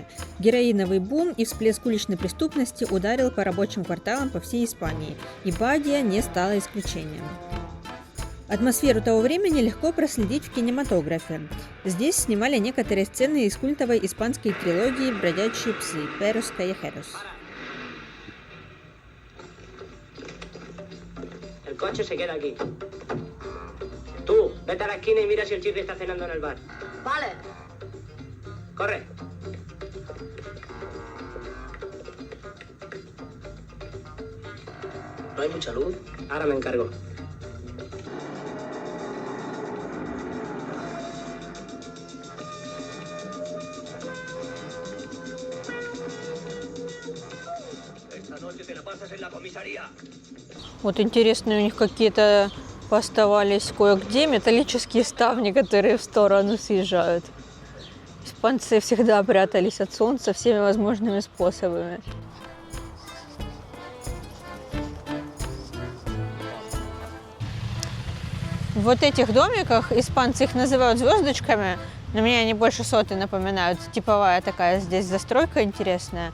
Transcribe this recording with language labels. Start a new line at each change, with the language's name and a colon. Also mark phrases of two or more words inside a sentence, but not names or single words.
Russian: Героиновый бум и всплеск уличной преступности ударил по рабочим кварталам по всей Испании, и Бадия не стала исключением. Атмосферу того времени легко проследить в кинематографе. Здесь снимали некоторые сцены из культовой испанской трилогии «Бродячие псы»
Spanish: «Perros callejeros». El coche se queda aquí. Tú, vete a la esquina y mira si el chicle está cenando en el bar. Vale. Corre. No hay mucha luz. Ahora me encargo. Esta noche te la pasas en la comisaría.
Russian: Вот интересные у них какие-то поставались кое-где металлические ставни, которые в сторону съезжают. Испанцы всегда прятались от солнца всеми возможными способами. В вот этих домиках, испанцы их называют звездочками, но мне они больше соты напоминают, типовая такая здесь застройка интересная.